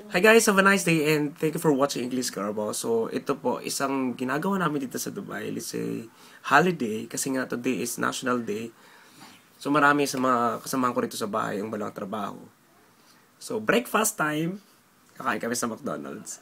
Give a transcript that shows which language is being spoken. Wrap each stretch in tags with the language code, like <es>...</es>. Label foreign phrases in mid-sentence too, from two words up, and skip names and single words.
<en>Hi guys, have a nice day and thank you for watching English Carabao.</en> <tl>So, ito po, isang ginagawa namin dito sa Dubai.</tl> <en>Let's say, holiday,</en> <tl>kasi nga</tl> <en>today is National Day. So,</en> <tl>marami sa mga kasamahan ko rito sa bahay ang walang trabaho.</tl> <en>So, breakfast time.</en> <tl>Kakain kami sa McDonald's.</tl>